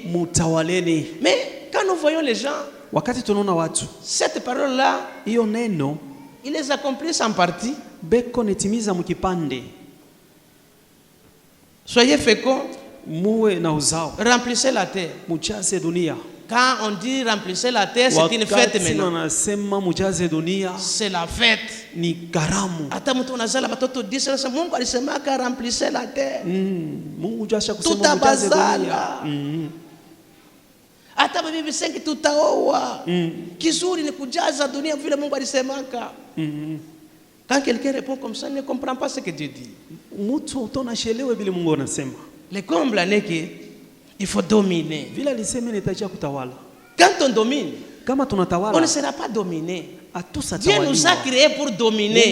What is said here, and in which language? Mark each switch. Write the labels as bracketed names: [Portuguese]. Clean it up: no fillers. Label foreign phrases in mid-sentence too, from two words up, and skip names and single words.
[French] Mais quand nous voyons les gens, cette parole-là, ils les accomplissent en partie. Soyez féconds, remplissez la terre. Quand on dit remplissez la terre, c'est une fête maintenant. C'est la fête. [Swahili] Hata mtu unazala watoto 10 sasa Mungu alisema [French] remplissez la terre. [Swahili] Tutabazala. Hata bibi 5 tutaoa. Kizuri ni kujaza dunia vile Mungu alisemaka. [French] Quand quelqu'un répond comme ça, il ne comprend pas ce que Dieu dit. Le comble n'est que il faut dominer. Quand on domine, on ne sera pas dominé. Dieu nous a créés pour dominer.